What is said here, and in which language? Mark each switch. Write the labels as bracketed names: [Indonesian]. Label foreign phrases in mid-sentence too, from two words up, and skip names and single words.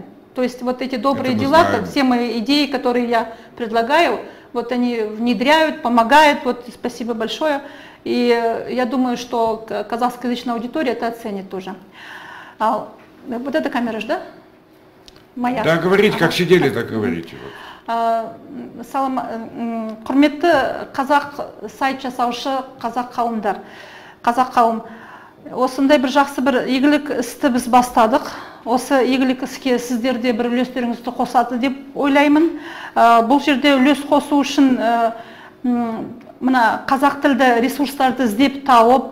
[Russian] То есть вот эти добрые дела, все мои идеи, которые я предлагаю, вот они внедряют, помогают, вот спасибо большое. И я думаю, что казахскоязычная аудитория это оценит тоже. Вот эта камера же, да? Моя. Да, говорите, как сидели, так говорите. [Kazakh] Құрметті қазақ сайт жасаушы қазақ қауымдар, қазақ қауым, осындай бір жақсы бір игілік істі біз бастадық. Осы игілік іске сіздер де бір үлестеріңізді қосады деп ойлаймын. Бұл жерде үлес қосу үшін мына қазақ тілді ресурстарды іздеп тауып,